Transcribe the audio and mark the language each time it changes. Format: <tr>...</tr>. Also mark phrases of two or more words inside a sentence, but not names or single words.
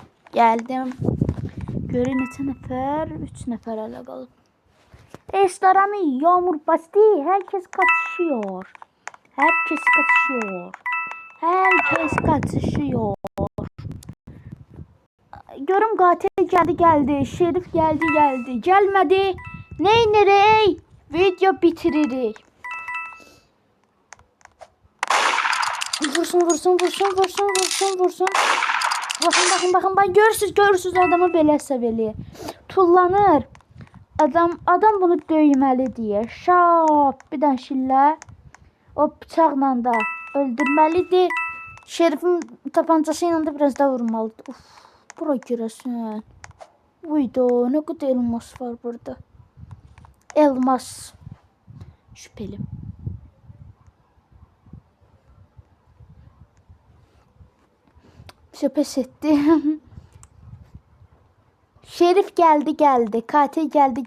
<az>Geldim. Görün neçə nəfər? 3 nəfər hələ qalıb.</az> <tr>Restoranı yağmur bastı. Herkes kaçışıyor. Herkes kaçışıyor. Herkes kaçışıyor. Görüm katil geldi. Şerif geldi. Gelmedi.</tr> <az>Neynir? Video bitiririk. Vursun.</az> <tr>Bakın.</tr> <az>Görürsüz adamı belə səviyyə. Tullanır. Adam bunu döyməli deyə. Şap. Bir dənə şillə. O bıçaqla da öldürməlidir. Şerifin tapancası ilə də biraz da vurmalıdır. Uf, bura girəsən. Uydu, nə qədər elmas var burada.</az> <tr>Elmas. Şüpheli. Pes etti. Şerif geldi. Katil geldi.</tr>